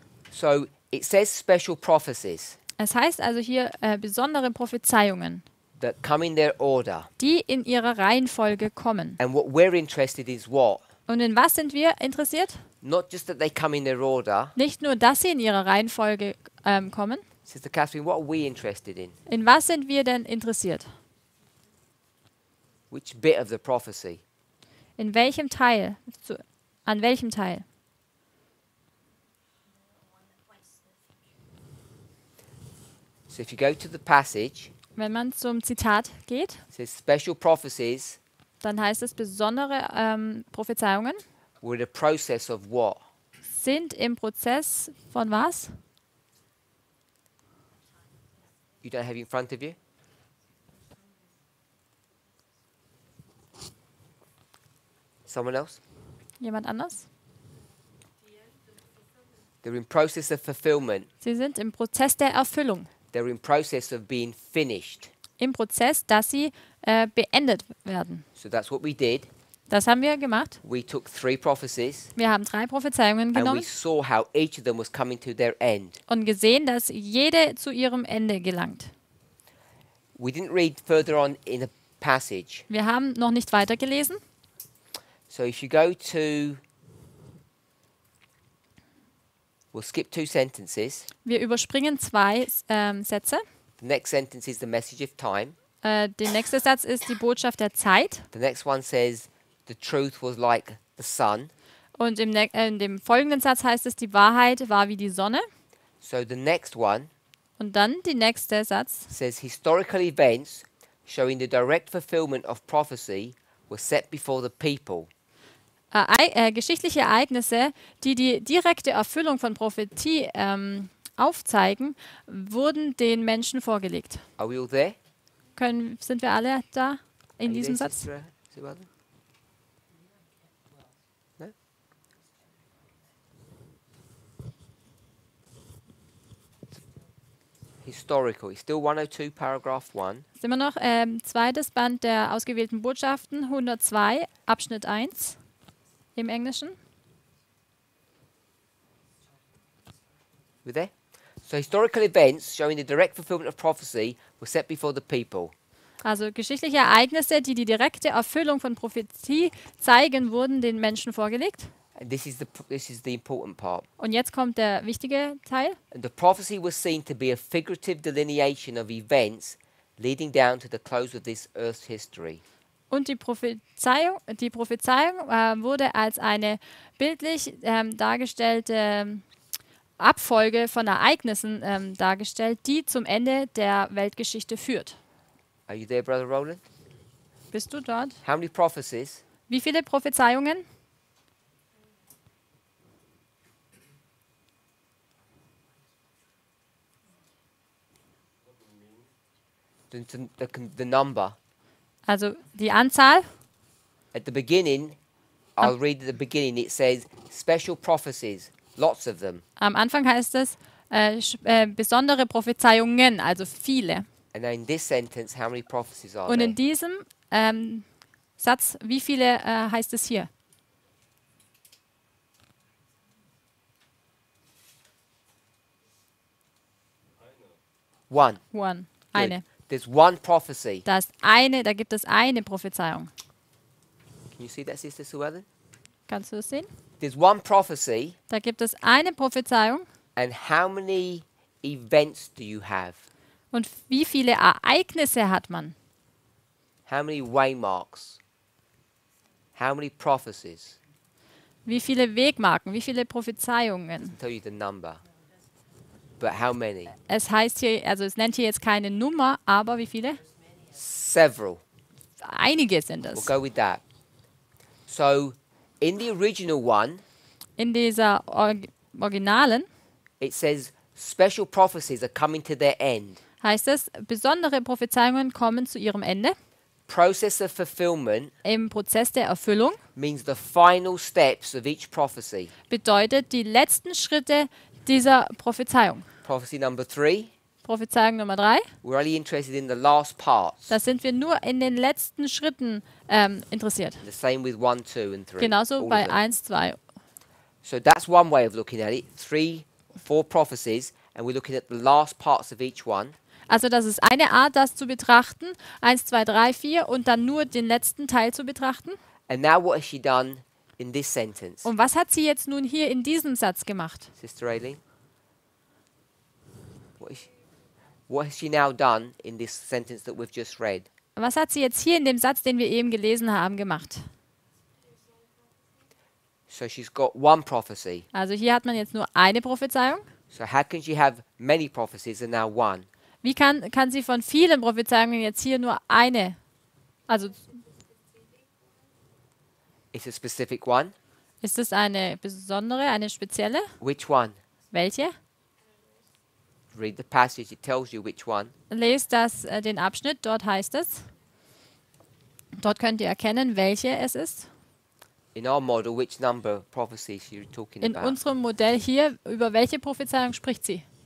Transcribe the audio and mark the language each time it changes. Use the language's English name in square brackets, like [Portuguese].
[English] So it says special prophecies [German] Es heißt also hier besondere Prophezeiungen, [English] that come in their order. [German] die in ihrer Reihenfolge kommen. [English] And what we're interested is what? [German] Und in was sind wir interessiert? [English] Not just that they come in their order. [German] Nicht nur, dass sie in ihrer Reihenfolge kommen. [English] Sister Catherine, what are we interested in? [German] In was sind wir denn interessiert? [English] Which bit of the prophecy? [German] In welchem Teil? An welchem Teil? [English] So if you go to the passage, [German] Wenn man zum Zitat geht, [English] it says special prophecies [German] dann heißt es, besondere Prophezeiungen [English] were the process of what? [German] sind im Prozess von was? [English] You don't have it in front of you? Someone else? [German] Jemand anders? [English] They're in process of fulfillment. [German] Sie sind im Prozess der Erfüllung. [English] They're in process of being finished. [German] Im Prozess, dass sie beendet werden. [English] So that's what we did. [German] Das haben wir gemacht. [English] We took 3 prophecies [German] Wir haben 3 Prophezeiungen [English] and we [German] genommen [English] saw how each of them was coming to their end. [German] und gesehen, dass jede zu ihrem Ende gelangt. [English] We didn't read further on in the passage. [German] Wir haben noch nicht weitergelesen. [English] So if you go to, we'll skip 2 sentences. [German] Wir überspringen 2 Sätze. [English] The next sentence is the message of time. [German] Der nächste Satz ist die Botschaft der Zeit. [English] The next one says the truth was like the sun. [German] Und in dem folgenden Satz heißt es, die Wahrheit war wie die Sonne. [English] So the next one [German] Und dann der nächste Satz. [English] says historical events showing the direct fulfillment of prophecy were set before the people. [German] Geschichtliche Ereignisse, die die direkte Erfüllung von Prophetie aufzeigen, wurden den Menschen vorgelegt. [English] Are we all there? [German] Sind wir alle da [English] Are [German] in [English] you [German] diesem [English] there, [German] Satz? [English] Sister Sue Ellen? No? Historical. It's still 102, paragraph 1. [German] Sind wir noch zweites Band der ausgewählten Botschaften, 102, Abschnitt 1 im Englischen. [English] We there? So historical events showing the direct fulfillment of prophecy were set before the people. [German] Also geschichtliche Ereignisse, die die direkte Erfüllung von Prophetie zeigen, wurden den Menschen vorgelegt. [English] And this is the important part. [German] Und jetzt kommt der wichtige Teil. [English] And the prophecy was seen to be a figurative delineation of events leading down to the close of this earth's history. [German] Und die Prophezeiung wurde als eine bildlich dargestellte Abfolge von Ereignissen dargestellt, die zum Ende der Weltgeschichte führt. [English] Are you there, Brother Roland? [German] Bist du dort? [English] How many prophecies? [German] Wie viele Prophezeiungen? [English] the number. [German] Also die Anzahl. [English] At the beginning, I'll read at the beginning, it says special prophecies, lots of them. [German] Am Anfang heißt es besondere Prophezeiungen, also viele. [English] And now in this sentence, how many prophecies are [German] Und [English] there? [German] in diesem Satz, wie viele heißt es hier? [English] One. One. Good. [German] Eine. [English] There's one prophecy. [German] Da gibt es eine Prophezeiung. [English] Can you see that, Sister Sue Ellen? [German] Kannst du es sehen? [English] There's one prophecy, [German] Da gibt es eine Prophezeiung. [English] and how many events do you have? [German] Und wie viele Ereignisse hat man? [English] How many waymarks? How many prophecies? [German] Wie viele Wegmarken? Wie viele Prophezeiungen? [English] I'll tell you the number. But how many? [German] Es heißt hier, also es nennt hier jetzt keine Nummer, aber wie viele? [English] Several. [German] Einige sind [English] We'll [German] es. [English] go with that. So, in the original one, [German] In dieser Originalen [English] it says special prophecies are coming to their end. [German] heißt es, besondere Prophezeiungen kommen zu ihrem Ende. [English] Process of fulfillment [German] Im Prozess der Erfüllung [English] means the final steps of each prophecy. [German] bedeutet die letzten Schritte dieser Prophezeiung. [English] Prophecy number 3, [German] Prophezeiung Nummer 3, [English] we're only interested in the last parts. [German] da sind wir nur in den letzten Schritten interessiert. [English] The same with 1, 2, and 3. [German] Genauso [English] all [German] bei [English] of them. [German] 1, 2. [English] So that's one way of looking at it. 3, 4 prophecies, and we're looking at the last parts of each one. [German] Also das ist eine Art, das zu betrachten. 1, 2, 3, 4 und dann nur den letzten Teil zu betrachten. [English] And now what has she done in this sentence? [German] Und was hat sie jetzt nun hier in diesem Satz gemacht? [English] Sister Aileen? What has she now done in this sentence that we've just read? [German] Was hat sie jetzt hier in dem Satz, den wir eben gelesen haben, gemacht? [English] So she's got one prophecy. [German] Also hier hat man jetzt nur eine Prophezeiung. [English] So how can she have many prophecies and now one? [German] Wie kann sie von vielen Prophezeiungen jetzt hier nur eine? Also [English] It's a specific one. [German] ist es eine besondere, eine spezielle? [English] Which one? [German] Welche? [English] Read the passage, it tells you which one. [German] Lest den Abschnitt, dort heißt es. Dort könnt ihr erkennen, welche es ist. [English] In our model, which number of prophecies you're talking [German] In [English] about? [German] unserem Modell hier, über welche Prophezeiung spricht sie?